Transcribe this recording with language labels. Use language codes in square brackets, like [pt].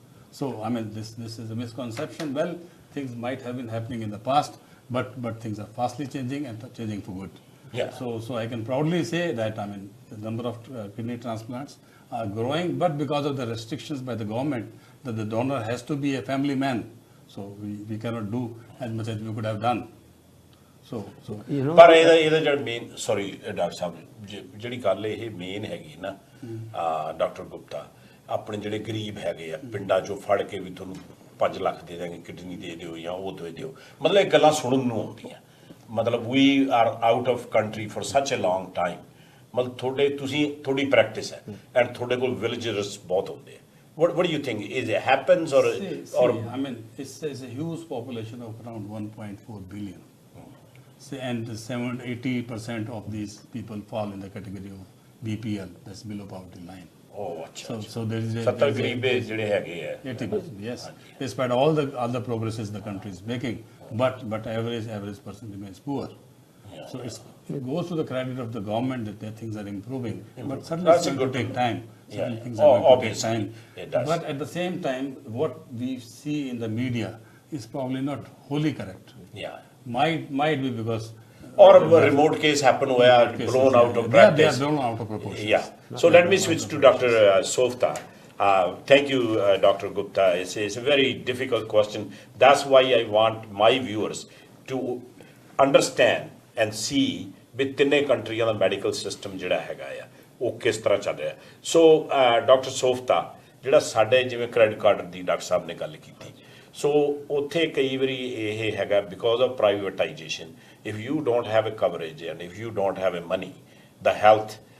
[en] So I mean, this is a misconception. Well, things might have been happening in the past, but things are fastly changing and changing for good. Yeah. So I can proudly say that the number of kidney transplants are growing, but because of the restrictions by the government that the donor has to be a family man, so we cannot do as much as we could have done. So [pa] ਪਰ ਇਹਦਾ ਜਿਹੜਾ main sorry doctor ਸਾਹਿਬ ਜਿਹੜੀ ਗੱਲ ਇਹ main ਹੈਗੀ ਨਾ doctor Gupta ਆਪਣੇ ਜਿਹੜੇ ਗਰੀਬ ਹੈਗੇ ਆ ਪਿੰਡਾਂ ਚੋਂ ਫੜ ਕੇ ਵੀ ਤੁਹਾਨੂੰ 5 ਲੱਖ ਦੇ ਦਾਂਗੇ ਕਿਡਨੀ ਦੇ ਦਿਓ ਜਾਂ ਉਹ ਦੇ ਦਿਓ ਮਤਲਬ ਇਹ ਗੱਲਾਂ ਸੁਣਨ ਨੂੰ ਆਉਂਦੀਆਂ ਮਤਲਬ [en] we are out of country for such a long time [pa] ਮਤਲਬ ਤੁਹਾਡੀ ਪ੍ਰੈਕਟਿਸ ਹੈ ਐਂਡ ਤੁਹਾਡੇ ਕੋਲ ਵਿਲੇਜਰਸ ਬਹੁਤ ਹੁੰਦੇ ਆ [en] What do you think? Is it happens or I mean, it's a huge population of around 1.4 billion. And 80% of these people fall in the category of BPL, that's below poverty line. Oh, achha. So there is a [pa] 70 ਗਰੀਬ ਜਿਹੜੇ ਹੈਗੇ ਆ [en] 80%, yes. Despite all the other progresses the country is making, but average person remains poor. So it goes to the credit of the government that things are improving, but certainly it's going to take time. Things are going to take time. It does. But at the same time, what we see in the media is probably not wholly correct. Yeah. Might be because or a remote case happen where blown out of practice. They are blown out of proportion. Yeah. So let me switch to Dr. Softa. Thank you, Dr. Gupta. It's a very difficult question. That's why I want my viewers to understand and see with [pa] ਤਿੰਨੇ ਕੰਟਰੀਆਂ ਦਾ medical system ਜਿਹੜਾ ਹੈਗਾ ਆ ਉਹ ਕਿਸ ਤਰ੍ਹਾਂ ਚੱਲ ਰਿਹਾ ਸੋ ਡਾਕਟਰ ਸੋਫਤਾ ਜਿਹੜਾ ਸਾਡੇ ਜਿਵੇਂ ਕ੍ਰੈਡਿਟ ਕਾਰਡ ਦੀ ਡਾਕਟਰ ਸਾਹਿਬ ਨੇ ਗੱਲ ਕੀਤੀ ਸੋ ਉੱਥੇ ਕਈ ਵਾਰੀ ਇਹ ਹੈਗਾ because of privatisation [en] if you don't have a coverage and if you don't have a money the health